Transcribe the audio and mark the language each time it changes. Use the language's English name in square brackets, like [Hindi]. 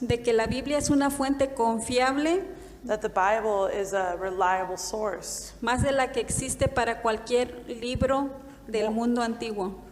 [Spanish] de que la Biblia es una fuente confiable, [English] that the Bible is a reliable source, [Spanish] más de la que existe para cualquier libro del mundo antiguo.